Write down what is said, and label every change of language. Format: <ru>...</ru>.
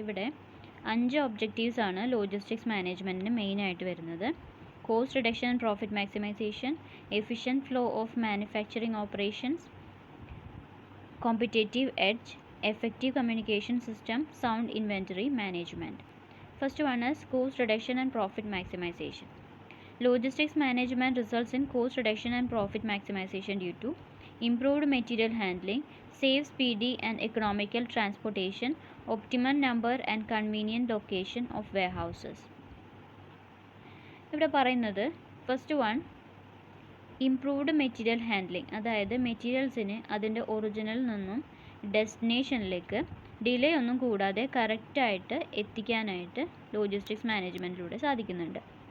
<ml>ഇവിടെ 5 ഒബ്ജക്റ്റീവ്സ് ആണ് ലോജിസ്റ്റിക്സ് മാനേജ്മെൻറ്റിന് മെയിനായിട്ട് വരുന്നത്.</ml> <en>Cost reduction and profit maximization, efficient flow of manufacturing operations, competitive edge, effective communication system, sound inventory management. First one is cost reduction and profit maximization. Logistics management results in cost reduction and profit maximization due to improved material handling, safe, speedy and economical transportation, optimum number and convenient location of warehouses.</en> <ml>ഇവിടെ പറയുന്നത് first one improved material handling, അതായത് മെറ്റീരിയൽസിന് അതിൻ്റെ original നിന്നും ഡെസ്റ്റിനേഷനിലേക്ക് delay ഒന്നും കൂടാതെ കറക്റ്റായിട്ട് എത്തിക്കാനായിട്ട് logistics മാനേജ്മെൻറ്റിലൂടെ സാധിക്കുന്നുണ്ട്.</ml>